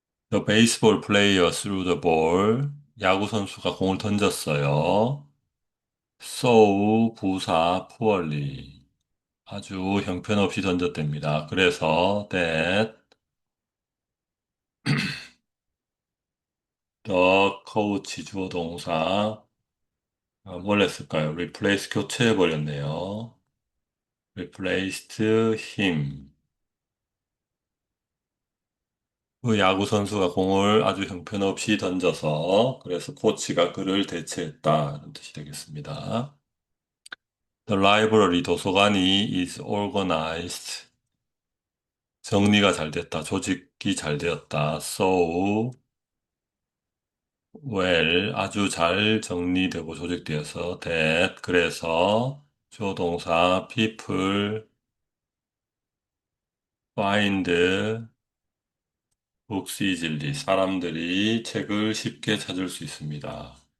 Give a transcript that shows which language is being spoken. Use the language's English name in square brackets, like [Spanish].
[English] The baseball player threw the ball. [Korean] 야구 선수가 공을 던졌어요. [English] So [Korean] 부사 [English] poorly. [Korean] 아주 형편없이 던졌답니다. 그래서 [English] that the coach [Korean] 주어 동사 뭘 했을까요? replace 교체해버렸네요. [English] replaced him. [Korean] 그 야구 선수가 공을 아주 형편없이 던져서 그래서 코치가 그를 대체했다는 뜻이 되겠습니다. [English] The library [Korean] 도서관이 [English] is organized. [Korean] 정리가 잘 됐다. 조직이 잘 되었다. [English] So well [Korean] 아주 잘 정리되고 조직되어서 that 그래서 조동사 [English] people find books easily [Korean] 사람들이 책을 쉽게 찾을 수 있습니다.